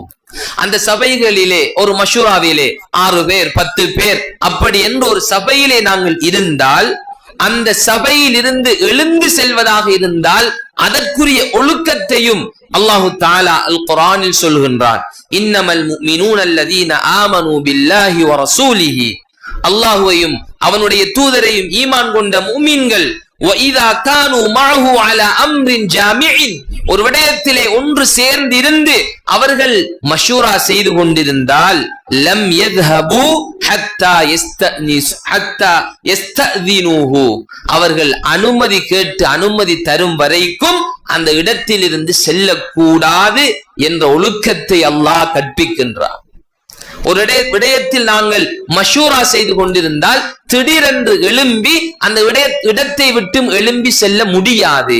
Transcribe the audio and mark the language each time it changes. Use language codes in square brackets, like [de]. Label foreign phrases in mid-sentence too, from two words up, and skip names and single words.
[ta] அந்த சபைகளிலே ஒரு மஷூராவிலே 6 பேர் 10 பேர் அப்படி என்று ஒரு சபையிலே நாங்கள் இருந்தால், அந்த சபையில் இருந்து எழுந்து செல்வதாக இருந்தால் அதற்குரிய ஒழுக்கத்தையும் [ar] الله تعالى [ta] அல் குர்ஆனில் சொல்கின்றான். [ar] إنما المؤمنون الذين آمنوا بالله ورسوله, [ta] அல்லாஹ்வையும் அவனுடைய தூதரையும் ஈமான் கொண்ட முஃமின்கள், [ar] وَإِذَا كَانُوا مَعَهُ عَلَى أَمْرٍ جَامِعٍ, [ta] ஒரு விடயத்திலே ஒன்று சேர்ந்து இருந்து அவர்கள் மஷூரா செய்து கொண்டிருந்தால், [ar] لَمْ يَذْهَبُوا حَتَّى يَسْتَأْذِنُوهُ, [ta] அவர்கள் அனுமதி கேட்டு அனுமதி தரும் வரைக்கும் அந்த இடத்தில் இருந்து செல்லக்கூடாது என்ற ஒழுக்கத்தை அல்லாஹ் கற்பிக்கின்றார். ஒரு விடயத்தில் நாங்கள் மஷூரா செய்து கொண்டிருந்தால் திடீரென்று எழும்பி அந்த இடத்தை விட்டும் எழும்பி செல்ல முடியாது.